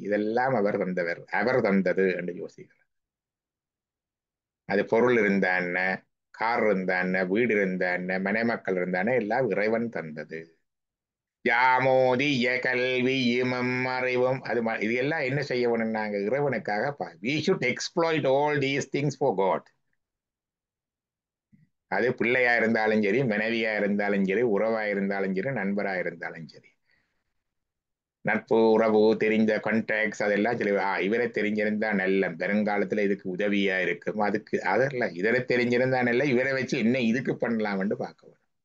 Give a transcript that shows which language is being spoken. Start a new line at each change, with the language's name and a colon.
Tamil: இதெல்லாம் அவர் தந்தது என்று யோசிக்கிறார். அது பொருள் இருந்தா என்ன, கார் இருந்தா என்ன, வீடு இருந்தா என்ன, மனைமக்கள் இருந்தானே, எல்லாம் இறைவன் தந்தது. யாமோதிய கல்வியும் அறிவும் இது எல்லாம் என்ன செய்யணும்? நாங்க இறைவனுக்காக
English: we should exploit all these things for God.
Tamil: அது பிள்ளையா இருந்தாலும் சரி, மனைவியா இருந்தாலும் சரி, உறவா இருந்தாலும் சரி, நண்பரா இருந்தாலும் சரி, நட்பு உறவு தெரிஞ்ச கான்டாக்ட்ஸ் அதெல்லாம் சரி. இவரை தெரிஞ்சிருந்தா நல்ல வருங்காலத்துல இதுக்கு உதவியா இருக்கும். அதுக்கு அதெல்லாம் இவரை தெரிஞ்சிருந்தா நல்ல, இவரை வச்சு என்ன இதுக்கு பண்ணலாம்னு பார்க்க.